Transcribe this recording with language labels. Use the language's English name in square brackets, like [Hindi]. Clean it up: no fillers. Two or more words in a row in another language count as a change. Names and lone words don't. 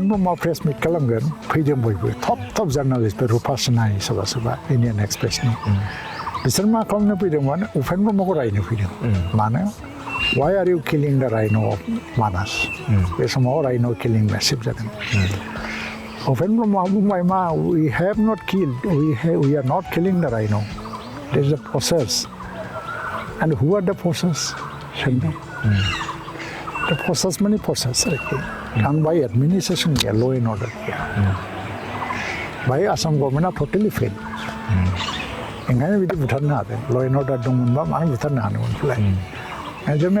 [Bodo] ब्रह्मआ [English] press meet [Bodo] खालामगोन फैदों बयबो [English] top journalistफोर [Bodo] रुपासनाय सोरबा सोरबा इन्डियान एक्सप्रेसनि बिसोर मा खालामनो फैदोंमोन उपेन ब्रह्मखौ रायनो फैदों मानो [English] why are you killing the rhino of Manas [Bodo] बे समाव राइन' [English] killing massive [Bodo] जादों उपेन ब्रह्मआ बुंबाय मा [English] we have not killed we are not killing the rhino there is a process and who are the [Bodo] प्रसेस सोंदों [English] the process [Bodo] माने प्रसेस आरोखि आं बाय एडमिनिस्ट्रेसन गैया [English] law and order [Bodo] गैया बाय [English] Assam governmentआ totally [Bodo] फेल ओंखायनो बिदि बुथारनो हादों [English] law and order [Bodo] दंमोनबा मानो बुथारनो हादोंमोन फैलाय जोंनो